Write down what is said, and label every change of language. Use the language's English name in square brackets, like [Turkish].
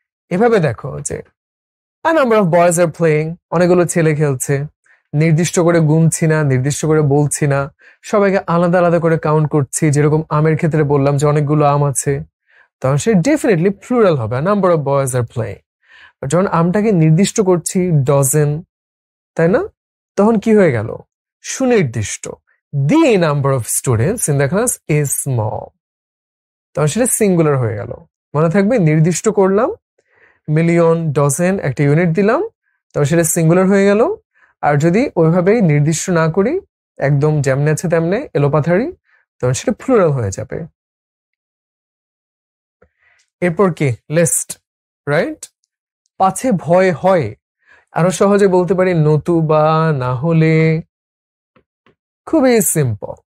[Bangla] এভাবে দেখো যে [English] a number of boys are playing, [Bangla] অনেকগুলো ছেলে খেলছে, নির্দিষ্ট করে গুনছি না, নির্দিষ্ট করে বলছি না, সবাইকে আলাদা আলাদা করে কাউন্ট করছি। যেরকম আমের ক্ষেত্রে বললাম যে অনেকগুলো আম আছে, তখন সে ডেফিনেটলি প্লুরাল হবে, [English] a number of boys are playing। [Bangla] যখন আমটাকে নির্দিষ্ট করছি ডজন, তাই না, তখন কি হয়ে গেল, সুনির্দিষ্ট। [English] the number of students in the class is small, [Bangla] তখন সেটা সিঙ্গুলার হয়ে গেল। মনে থাকবে, নির্দিষ্ট করলাম, মিলিয়ন, ডজন, একটা ইউনিট দিলাম, তখন সেটা সিঙ্গুলার হয়ে গেল। আর যদি ওইভাবেই নির্দিষ্ট না করি, একদম যেমনে আছে তেমনে এলোপাথারি, তখন সেটা প্লুরাল হয়ে যাবে। এরপর কি, লিস্ট, রাইট? পাছে ভয় হয়, আরো সহজে বলতে পারি নতুবা, না হলে। খুবই সিম্পল।